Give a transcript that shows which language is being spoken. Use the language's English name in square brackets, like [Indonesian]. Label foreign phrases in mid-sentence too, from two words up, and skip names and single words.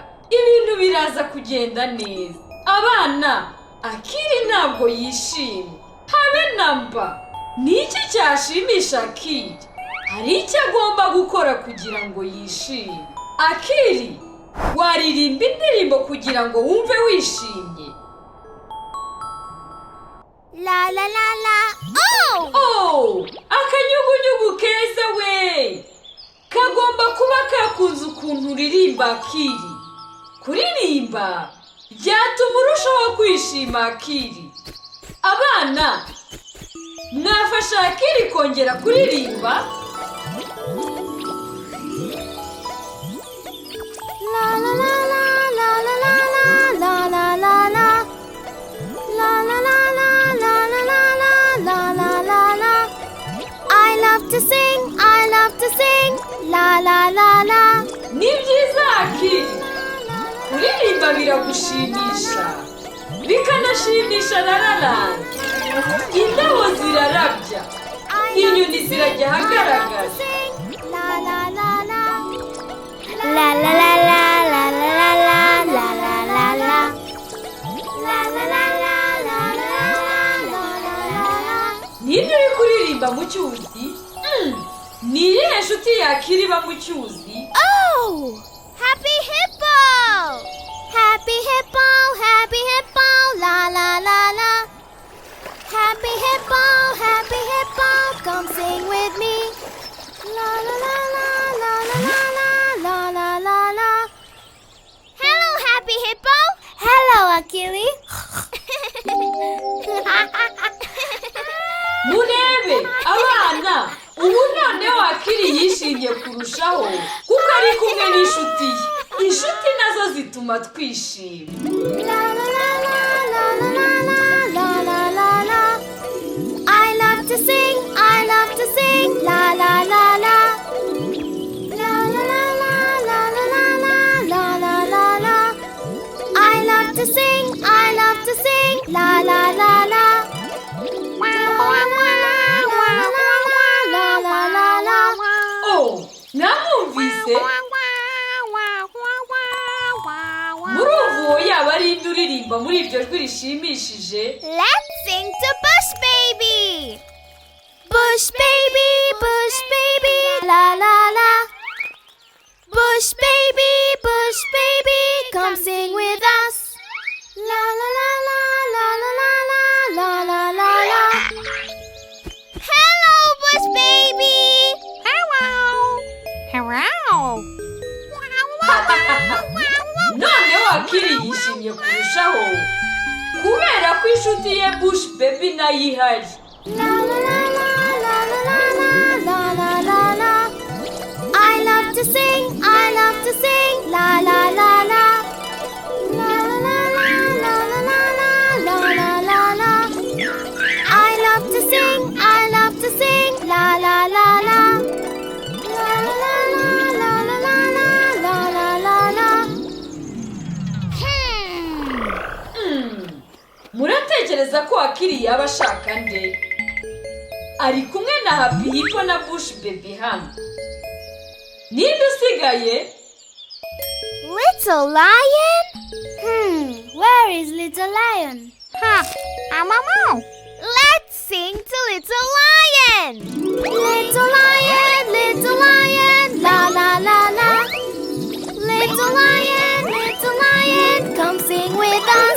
[Kinyarwanda] Ibintu biraza kugenda neza. Abana, Akili ntabwo yishimye. Habe namba. Niki cyashimisha Akili? Hari icyo agomba gukora kugira ngo yishime. Akili, waririmba indirimbo kugira ngo wumve wishimye. La la la la. Akanyugunyugu keza we. Kagomba kuba kakunze ukuntu uririmba Akili. Kuririmba byatuma urushaho kwishima Akili. Abana, mwafasha Akili kongera kuririmba? La la la la la la la la la la la. La la la la la la la la la la la. [English] I love to sing, I love to sing. La la la la. [Kinyarwanda] Ni byiza Akili. Kuririmba biragushimisha. Bikanashimisha Lala Land. Indabo zirarabya. Inyoni zirajya ahagaragara. La la la la. La la la la la la la la la la la. La la la la la la la la. Ninde uri kuririmba mu cyuzi? Ni iyihe nshuti y'Akili iba mu cyuzi? [English] Happy hippo! Happy hippo, happy hippo, la la la la. Happy hippo, come sing with me. La la la la la la la la la la. Hello, happy hippo. Hello, Akili. [Kinyarwanda] Murebe, abana, ubu noneho Akili yishimye kurushaho kuko ari kumwe n'inshuti ye. Inshuti nazo zituma twishima. La la la la la la la la la la. [English] I love to sing, I love to sing. La la la la. La la la la la la la la la la. I love to sing, I love to sing. La la la la. [Kinyarwanda] Namwumvise? Murumva yaba ari indi uririmba muri iryo jwi rishimishije? [English] Let's sing to Bush Baby. Bush Baby, Bush Baby, la la la. Bush Baby, come sing with us. La la la la la la la la la la la. Hello, Bush Baby. Hello. [Kinyarwanda] Noneho Akili yishimye kurushaho kubera ko inshuti ye Bush Baby nayo ihari. La la la la la la la la la la. [English] I love to sing, I love to sing. La la la la. La la la la la la la la la. I love to sing, I love to sing. La la la la. La la la la la la la la la. [Kinyarwanda] Muratekereza ko Akili yaba ashaka nde? ari kumwe na Happy Hippo na Bush Baby hano. Ninde usigaye? [English] Little lion? Where is little lion? I don't know. Let's sing to little lion. Little lion, la la la la. Little lion, come sing with us.